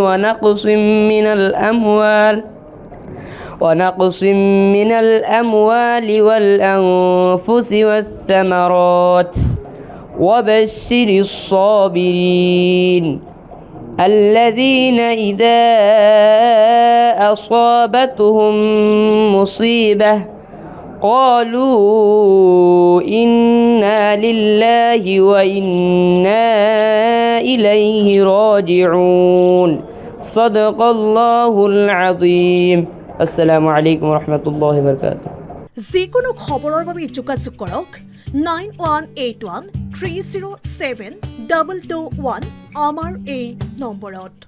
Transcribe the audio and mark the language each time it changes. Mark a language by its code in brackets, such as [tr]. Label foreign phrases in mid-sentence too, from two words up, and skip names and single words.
[ar] ونقص من الأموال والأنفس والثمرات وبشر الصابرين الذين إذا أصابتهم مصيبة قالوا إنا لله وإنا إليه راجعون صدق الله العظيم السلام عليكم ورحمة الله وبركاته [as] যিকোনো খবৰৰ বাবে যোগাযোগ কৰক 9181 307 221 আমাৰ এই নম্বৰত।